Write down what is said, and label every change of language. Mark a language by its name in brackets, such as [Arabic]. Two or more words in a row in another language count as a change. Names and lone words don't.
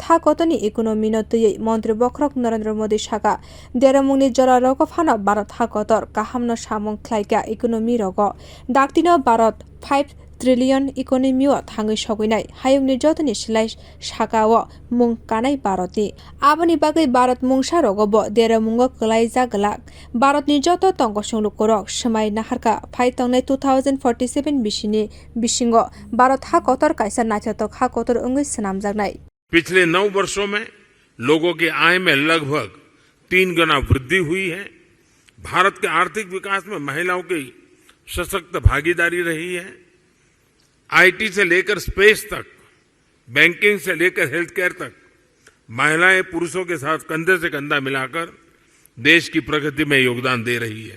[Bodo] हाकतनि इकोनोमिनो तुयै मन्त्री बख्रक नरेन्द्र मोदी साका देरमुंनि जलारक फानो भारत हाकतर काहामनो सामुं ख्लायका इकोनोमि रग डाक्टिनो भारत 5 ट्रिलियन इकोनोमियो थाङै सगैनाय हायुंनि जतनि सिलाय साकाव मुं कानाय भारतनि आबनि बागै भारत मुंसा रगब देरमुंग कलायजा गलाक भारतनि जत तंगसंलु करक समाय नाहारका फाइतंनाय 2047 बिसिनि बिसिंग भारत हाकतर काइसा नाथ्यतक हाकतर अंगै सनामजानाय। [Hindi] पिछले 9 वर्षों में लोगों की आय में लगभग 3 गुना वृद्धि हुई है। भारत के आर्थिक विकास में महिलाओं की सशक्त भागीदारी रही है। आईटी से लेकर स्पेस तक, बैंकिंग से लेकर [English] health care [Hindi] तक महिलाएं पुरुषों के साथ कंधे से कंधा मिलाकर देश की प्रगति में योगदान दे रही है।